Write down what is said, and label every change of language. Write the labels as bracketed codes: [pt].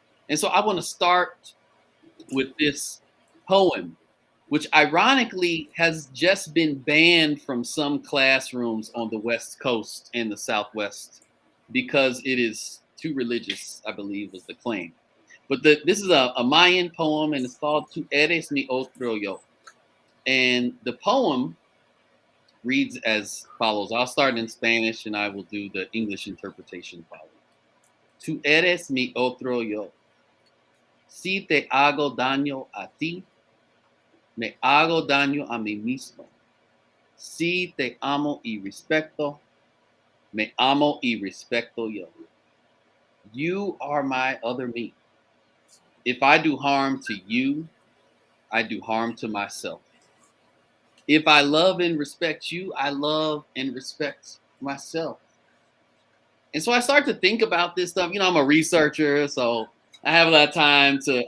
[en] And so I want to start with this poem, which ironically has just been banned from some classrooms on the West Coast and the Southwest because it is too religious, I believe was the claim. But this is a Mayan poem, and it's called [es] Tu eres mi otro yo. [en] And the poem reads as follows. I'll start in Spanish and I will do the English interpretation following. [es] Tu eres mi otro yo. Si te hago daño a ti, me hago daño a mí mismo. Si te amo y respeto, me amo y respeto yo. [en] You are my other me. If I do harm to you, I do harm to myself. If I love and respect you, I love and respect myself. And so I start to think about this stuff. You know, I'm a researcher, so I have a lot of time to.